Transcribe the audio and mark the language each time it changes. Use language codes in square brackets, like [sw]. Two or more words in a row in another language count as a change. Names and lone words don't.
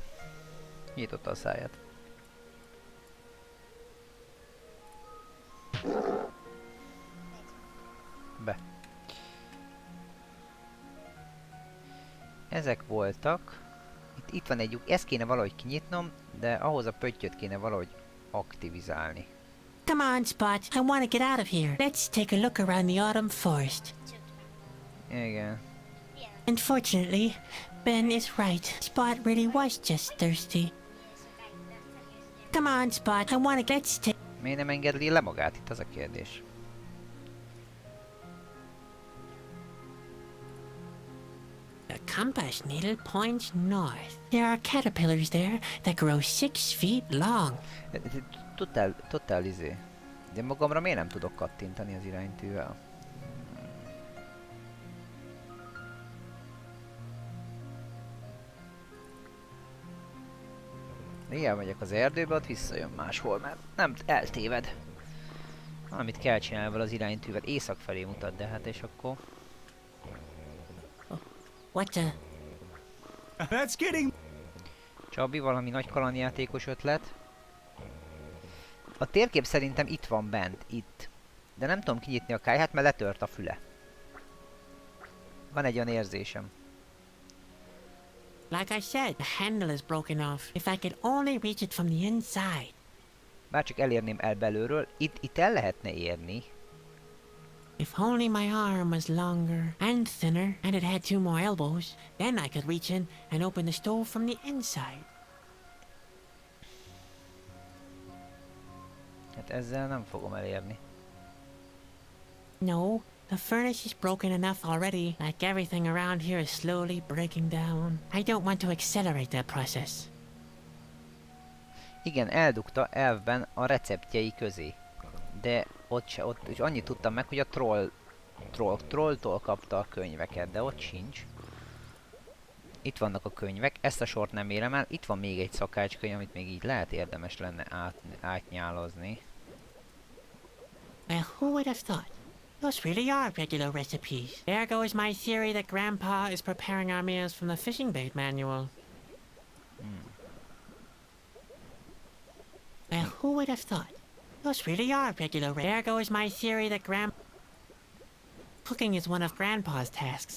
[hu] Nyitotta a száját. Be. Ezek voltak. Itt van egy lyuk, ezt kéne valahogy kinyitnom, de ahhoz a pöttyöt kéne valahogy aktivizálni. [en] Come on, Spot. I want to get out of here. Let's take a look around the autumn forest. [hu] Igen. [en] Unfortunately, Ben is right. Spot really was just thirsty. Come on, Spot. I want to let's take. [hu] Miért nem engedli le magát? Itt az a kérdés. [en] The compass needle points north. There are caterpillars there that grow 6 feet long. [hu] Totál izé. De magamra miért nem tudok kattintani az iránytűvel? Igen, megyek az erdőbe, ott visszajön máshol, mert nem eltéved. Valamit kell csinálni vele az iránytűvel, észak felé mutat, de hát és akkor... [en] What the? That's getting... [hu] Csabi, valami nagy kalandjátékos ötlet. A térkép szerintem itt van bent, itt. De nem tudom kinyitni a kájhát, mert letört a füle. Van egy olyan érzésem. [en] Like I said, the handle is broken off. If I could only reach it from the inside. [hu] Bárcsak elérném el belülről, itt el lehetne érni. [en] If only my arm was longer and thinner and it had 2 more elbows, then I could reach in and open the stove from the inside. [hu] Hát ezzel nem fogom elérni. [en] No, the furnace is broken enough already. Like everything around here is slowly breaking down. I don't want to accelerate that process. [hu] Igen, eldugta elvben a receptjei közé. De ott és annyit tudtam meg, hogy a trolltól kapta a könyveket, de ott sincs. Itt vannak a könyvek, ezt a sort nem érem el. Itt van még egy szakácskönyv, amit még így lehet érdemes lenne átnyálozni. [en] Well, who would have thought? Those really are regular recipes. There goes my theory that Grandpa is preparing our meals from the fishing bait manual. Well, who would have thought? Those really are regular. There goes my theory that cooking is one of Grandpa's tasks.